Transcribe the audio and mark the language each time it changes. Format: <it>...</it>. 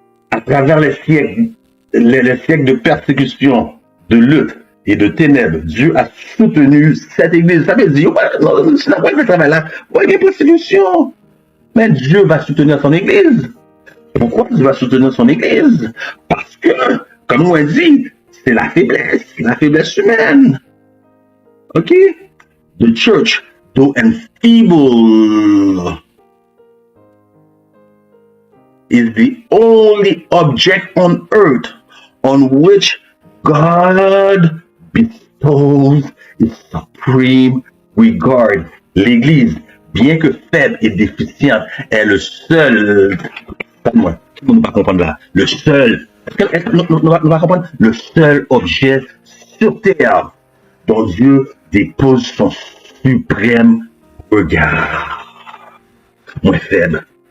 <fr>À travers les siècles de persécution, de lutte, et de ténèbres, Dieu a soutenu cette église. Ça veut dire, c'est la voie de travail là, il y a une persécution. Mais Dieu va soutenir son église. Pourquoi Dieu va soutenir son église? Parce que, comme on dit, c'est la faiblesse humaine. Ok?</fr> <en>The church, though enfeebled, is the only object on earth on which God bestows his supreme regard.</en> <fr>L'Église, bien que faible et déficiente, est le seul, moi, tout le monde va comprendre là, le seul, nous va comprendre, le seul objet sur terre dont Dieu dépose son suprême regard. Moi faible.</fr>